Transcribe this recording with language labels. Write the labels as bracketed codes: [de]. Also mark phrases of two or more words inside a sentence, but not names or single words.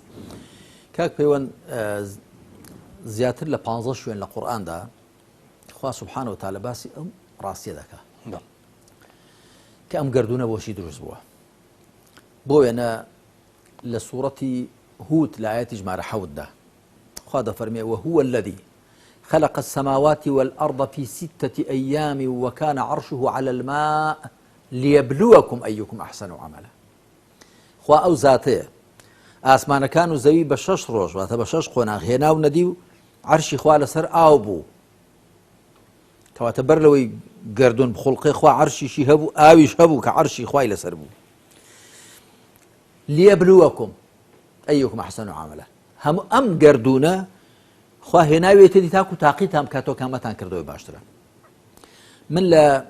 [ckb] کاک پەیوەند زیاتر لە 15 شوێن لە قورئاندا خوا [ar] سبحانه وتعالى [ckb] باسی ئەم ڕاستیە دەکات کە ئەم گردونە بۆچی دروست بووە بۆ وێنە لە سوورەتی هود لە ئاەتی ژمارە 7دا خوا دەفەرمێ [ar] وهو الذي خلق السماوات والأرض في 6 أيام وكان عرشه على الماء ليبلوكم أيكم أحسن عملا [ckb] خوا ئەو زاتەیە ئاسمانەکان و زەوی بە 6 ڕۆژ واتە بە 6 قۆناغ هێنا و نەدی و عەرشی خوا لەسەر ئاو بوو کەواتە بەر لەوەی گردون بخڵقی خوا عەرشیشی هەبوو ئاویش هەبوو کە عەرشی خوای لەسەر بوو [ar] لیەبلووەکم ئەیکم ئەحسەن عەمەلا [ckb] هەموو ئەم گردونە خوا هێناوێتەوە تاکو تاقیتان بکاتەوە کامەتان کردەوەی باشترە من لە